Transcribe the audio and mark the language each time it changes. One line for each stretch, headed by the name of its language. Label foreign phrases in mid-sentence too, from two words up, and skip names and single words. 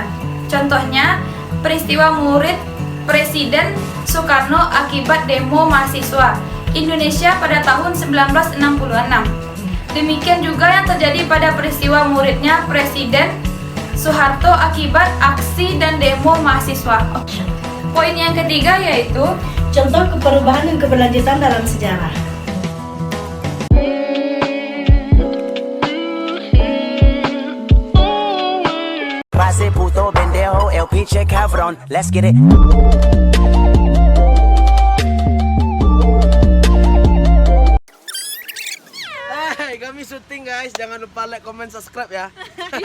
Indonesian: Contohnya, peristiwa murid Presiden Soekarno akibat demo mahasiswa Indonesia pada tahun 1966. Demikian juga yang terjadi pada peristiwa muridnya Presiden Soeharto akibat aksi dan demo mahasiswa. Poin yang ketiga yaitu Contoh perubahan dan keberlanjutan dalam sejarah.
Spanish: Pase puto pendejo, el pinche cabrón.
English: Let's get it.
Indonesian: Hey, kami syuting guys. Jangan lupa
English: like, comment, subscribe
Indonesian: ya.